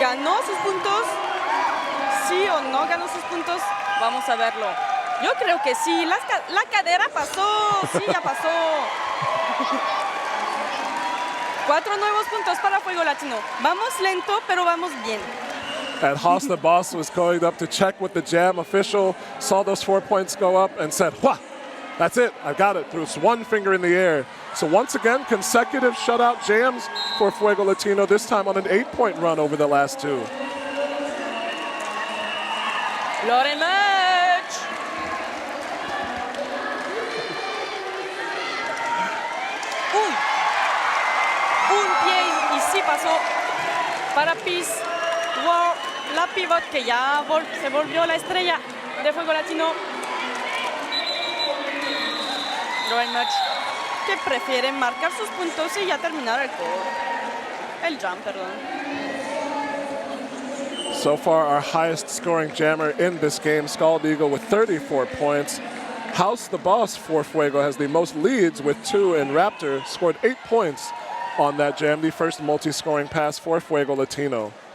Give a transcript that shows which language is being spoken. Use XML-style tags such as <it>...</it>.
<es>¿Ganó sus puntos? ¿Sí o no ganó sus puntos? Vamos a verlo. Yo creo que sí. La cadera pasó. Sí, ya pasó. 4 nuevos puntos para Fuego Latino. Vamos lento, pero vamos bien.</es> <en>And Haas the Boss was going up to check with the jam official, saw those 4 points go up and said, "Wah, that's it, I got it." Threw one finger in the air. So once again, consecutive shutout jams for Fuego Latino, this time on an 8-point run over the last 2. Lauren Murch.</en> <es>Un pie y sí pasó para Peace War, la pivot que ya se volvió la estrella de Fuego Latino. Lauren Murch que prefiere marcar sus puntos y ya terminar el jump, perdón.</es> <en>So far, our highest scoring jammer in this game, Scald Eagle with 34 points. House the Boss for Fuego has the most leads with 2, and Raptor scored 8 points on that jam, the first multi-scoring pass for Fuego Latino.</en>